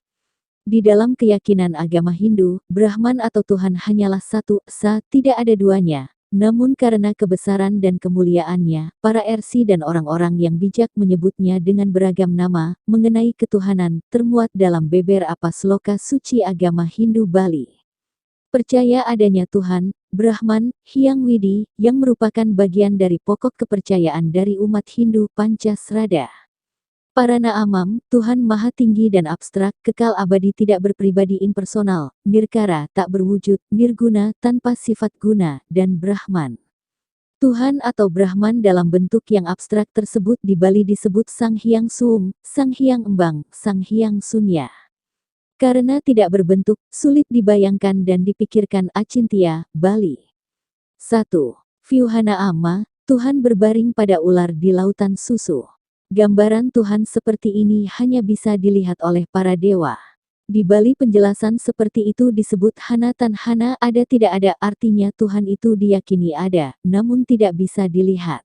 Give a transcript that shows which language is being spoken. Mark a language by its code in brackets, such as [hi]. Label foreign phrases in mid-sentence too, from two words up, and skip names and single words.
[id] Di dalam keyakinan agama Hindu, Brahman atau Tuhan hanyalah satu esa, tidak ada duanya. Namun karena kebesaran dan kemuliaannya, para ersi dan orang-orang yang bijak menyebutnya dengan beragam nama, mengenai ketuhanan, termuat dalam beber apa sloka suci agama Hindu Bali. Percaya adanya Tuhan, Brahman, Hyang Widi, yang merupakan bagian dari pokok kepercayaan dari umat Hindu Pancasrada. Parana Amam, Tuhan Maha Tinggi dan abstrak, kekal abadi tidak berpribadi impersonal, nirkara, tak berwujud, nirguna, tanpa sifat guna, dan Brahman. Tuhan atau Brahman dalam bentuk yang abstrak tersebut di Bali disebut Sang Hyang Suung, Sang Hyang Embang, Sang Hyang Sunya. Karena tidak berbentuk, sulit dibayangkan dan dipikirkan. Achintya, Bali. 1. Vyuhana Amma, Tuhan berbaring pada ular di lautan susu. Gambaran Tuhan seperti ini hanya bisa dilihat oleh para dewa. Di Bali penjelasan seperti itu disebut [ban] hana tan hana, [id] ada tidak ada, artinya Tuhan itu diyakini ada, namun tidak bisa dilihat.